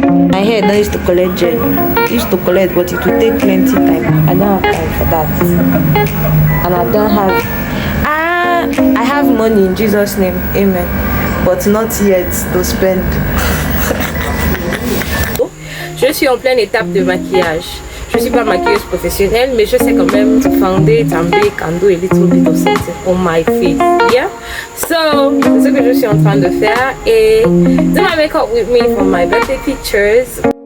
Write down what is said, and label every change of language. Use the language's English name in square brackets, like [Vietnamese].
[English] My hair no used to collect gel. Used to collect, but it will take plenty time. I don't have time for that. And I don't have I have money in Jesus' name, amen. But not yet to spend. [French] Je suis en pleine étape de maquillage. Je suis pas maquilleuse professionnelle, mais je sais quand même [English] to foundate and bake and do a little bit of something on my face. [French] Yeah. So, c'est ce que je suis en train de faire. [English] Et do my makeup with me for my birthday pictures.